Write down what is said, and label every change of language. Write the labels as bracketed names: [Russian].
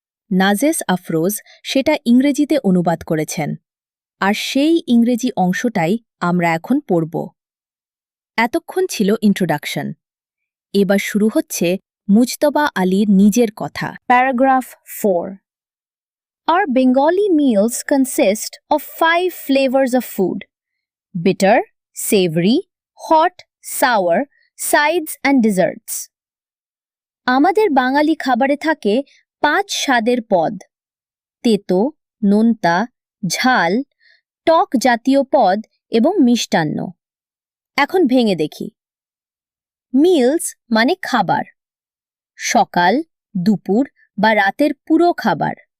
[Bangla] নাজেস আফরোজ সেটা ইংরেজিতে অনুবাদ করেছেন, আর সেই ইংরেজি অংশটাই আমরা এখন পড়ব। এতক্ষণ ছিল ইন্ট্রোডাকশন। এবার শুরু হচ্ছে মুজতবা আলীর নিজের কথা। [English] Paragraph 4. Our Bengali meals consist of 5 flavors of food: bitter, savory, hot, sour, sides and desserts. [Bangla] আমাদের বাঙালি খাবারে থাকে 5 স্বাদের পদ: তেতো, নোনতা, ঝাল, টক জাতীয় পদ এবং মিষ্টান্ন। এখন ভেঙে দেখি। মিলস মানে খাবার, সকাল, দুপুর বা রাতের পুরো খাবার।